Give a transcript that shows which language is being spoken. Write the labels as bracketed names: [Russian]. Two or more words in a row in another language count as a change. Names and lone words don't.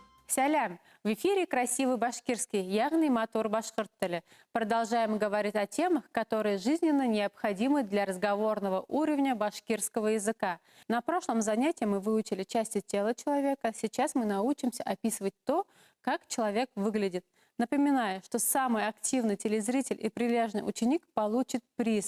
[Russian] Сялям! В эфире «Красивый башкирский», [Bashkir] яғни матур башкирт тілі. [Russian] Продолжаем говорить о темах, которые жизненно необходимы для разговорного уровня башкирского языка. На прошлом занятии мы выучили части тела человека. Сейчас мы научимся описывать то, как человек выглядит. Напоминаю, что самый активный телезритель и прилежный ученик получит приз.